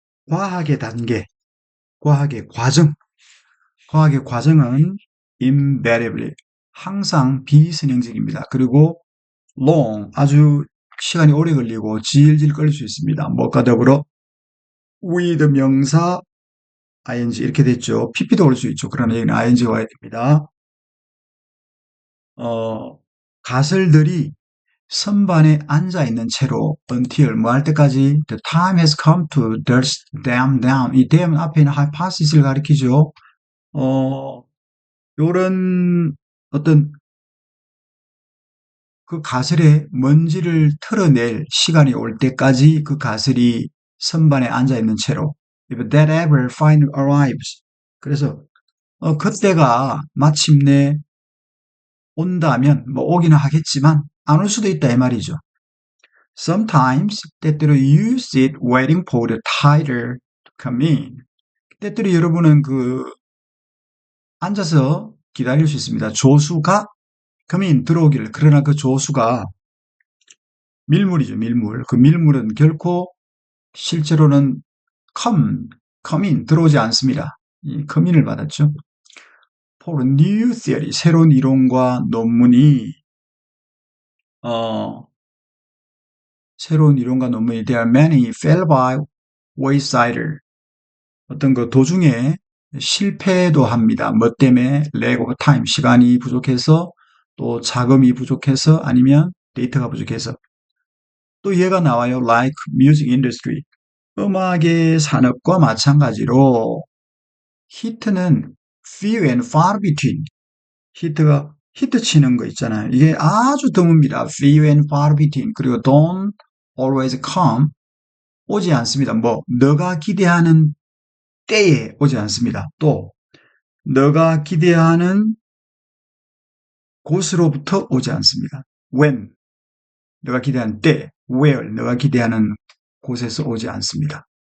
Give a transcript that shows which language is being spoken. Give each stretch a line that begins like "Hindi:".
Korean: 과학의 단계, 과학의 과정. 과학의 과정은 invariably 항상 비선행적입니다. 그리고 long 아주 시간이 오래 걸리고 질질 끌릴 수 있습니다. 뭐가 더불어 with 명사 ing 이렇게 됐죠. pp도 올 수 있죠. 그러나 여기는 ing가 와야 됩니다. 가설들이 선반에 앉아 있는 채로 until 뭐 할 때까지
English: the time has come to dust them down.
Korean: 이 them 앞에 있는 hypothesis를 가리키죠. 요런 어떤 그 가설의 먼지를 털어낼 시간이 올 때까지 그 가설이 선반에 앉아 있는 채로
English: if that ever finally arrives.
Korean: 그래서 그때가 마침내 온다면 뭐 오기는 하겠지만 안 올 수도 있다 이 말이죠.
English: Sometimes
Korean: 때때로
English: you sit waiting for the title to come in.
Korean: 때때로 여러분은 그 앉아서 기다릴 수 있습니다. 조수가
English: come in
Korean: 들어오기를. 그러나 그 조수가 밀물이죠, 밀물. 그 밀물은 결코 실제로는
English: come in
Korean: 들어오지 않습니다. 이 come in을 받았죠.
English: For a new theory
Korean: 새로운 이론과 논문이
English: there are many fell by wayside
Korean: 어떤 그 도중에 실패도 합니다. 뭐 때문에? lack of time, 시간이 부족해서, 또 자금이 부족해서, 아니면 데이터가 부족해서. 또 얘가 나와요.
English: like music industry.
Korean: 음악의 산업과 마찬가지로 히트는
English: few and far between.
Korean: 히트가 히트 치는 거 있잖아요. 이게 아주 드뭅니다.
English: few and far between.
Korean: 그리고
English: don't always come.
Korean: 오지 않습니다. 뭐 너가 기대하는 때에 오지 않습니다. 또 너가 기대하는 곳으로부터 오지 않습니다. when 너가 기대하는 때, where 너가 기대하는 곳에서 오지 않습니다.